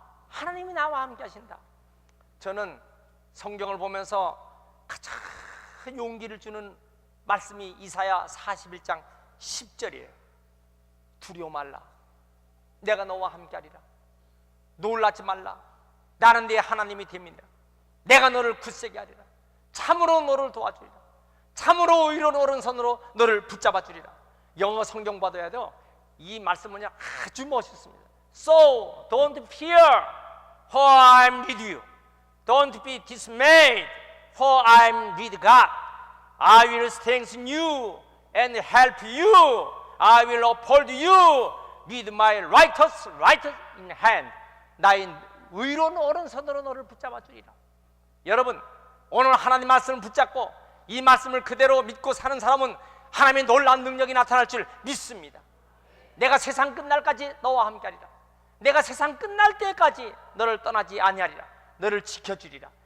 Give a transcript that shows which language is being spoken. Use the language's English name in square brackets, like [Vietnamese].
[Korean] 하나님이 나와 함께 하신다. 저는 성경을 보면서 가장 용기를 주는 말씀이 이사야 41장 10절이에요. 두려워 말라. 내가 너와 함께하리라. 놀라지 말라. 나는 네 하나님이 됩니다. 내가 너를 굳세게 하리라. 참으로 너를 도와주리라. 참으로 의로운 오른손으로 너를 붙잡아 주리라. 영어 성경 받아야 돼요. 이 말씀은 아주 멋있습니다. [English] So don't fear, for I am with you. Don't be dismayed, for I am with God. I will strengthen you and help you. I will uphold you with my righteous in hand. [Korean] 나의 의로운 오른손으로 너를 붙잡아 주리라. 여러분, 오늘 하나님 말씀을 붙잡고 이 말씀을 그대로 믿고 사는 사람은 하나님의 놀라운 능력이 나타날 줄 믿습니다. 내가 세상 끝날까지 너와 함께하리라. 내가 세상 끝날 때까지 너를 떠나지 아니하리라. 너를 지켜주리라.